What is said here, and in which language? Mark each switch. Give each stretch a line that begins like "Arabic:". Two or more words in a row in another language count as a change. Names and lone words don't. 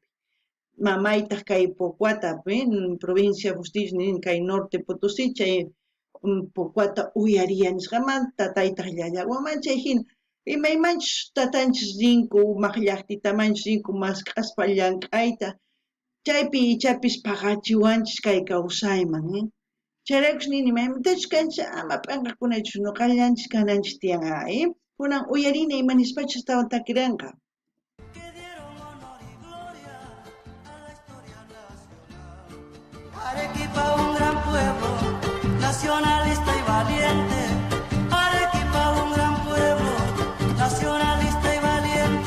Quechua: Mamaytaq kay Pocuata, provincia Bustillos nin kay norte Potosí, chay Pocuata Ullaría nisqamanta tataytaq Yayaguaman chay hina imaymanchus tatanchis rinku umaq llaqtitamanchis rinku maskhaspa llank'ayta chaypi ichapis paqachiwanchis kay kawsayman, Chayraykus nini maymantachu kanchis ama p'anqakunachus ñuqallanchis kananchis tiyanqa, kunan uyarini imanispachu tawan takiranqa.
Spanish: Que dieron honor y gloria a la historia nacional. Arequipa, un gran pueblo, nacionalista y valiente. Arequipa, un gran pueblo, nacionalista y valiente.